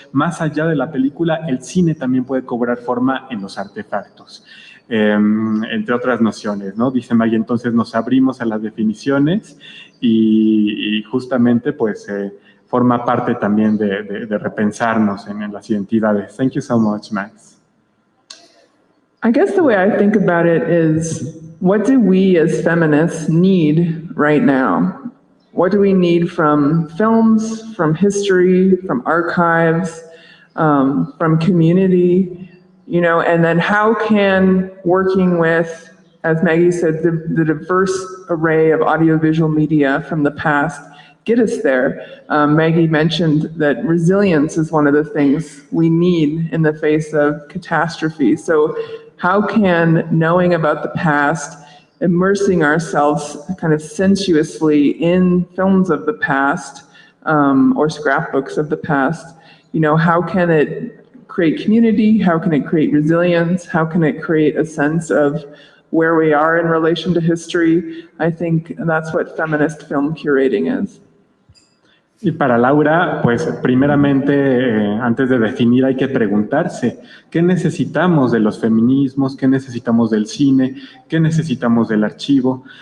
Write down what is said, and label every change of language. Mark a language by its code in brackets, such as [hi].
[es] Más allá de la película, el cine también puede cobrar forma en los artefactos. Entre otras nociones, ¿no? Dice Maggie, entonces nos abrimos a las definiciones y justamente pues forma parte también de repensarnos en las identidades. [en] Thank you so much, Max. I guess the way I think about it is, what do we as feminists need right now? What do we need from films, from history, from archives, from community? And then how can working with, as Maggie said, the diverse array of audiovisual media from the past get us there. Maggie mentioned that resilience is one of the things we need in the face of catastrophe. So how can knowing about the past, immersing ourselves kind of sensuously in films of the past or scrapbooks of the past, how can it create community? How can it create resilience? How can it create a sense of where we are in relation to history? I think that's what feminist film curating is. [es] Y para Laura, pues primeramente, antes de definir, hay que preguntarse, ¿qué necesitamos de los feminismos? ¿Qué necesitamos del cine? ¿Qué necesitamos del archivo?